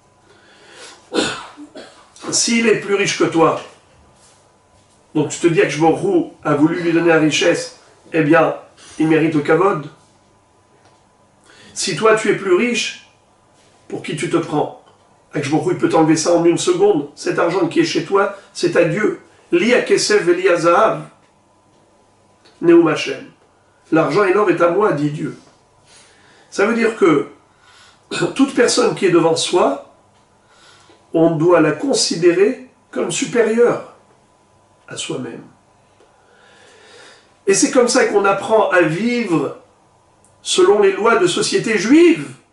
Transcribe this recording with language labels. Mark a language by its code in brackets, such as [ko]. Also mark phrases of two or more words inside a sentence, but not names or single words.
[fr] S'il est plus riche que toi, donc tu te dis que [he] ברוך הוא [fr] a voulu lui donner la richesse, eh bien, il mérite le kavod. Si toi tu es plus riche, pour qui tu te prends? [he] ברוך הוא [fr] peut t'enlever ça en une seconde. Cet argent qui est chez toi, c'est à Dieu. [he] לי הכסף ולי הזהב. נאום השם. [fr] L'argent et l'or est à moi, dit Dieu. Ça veut dire que toute personne qui est devant soi, on doit la considérer comme supérieure à soi-même. Et c'est comme ça qu'on apprend à vivre selon les lois de société juive.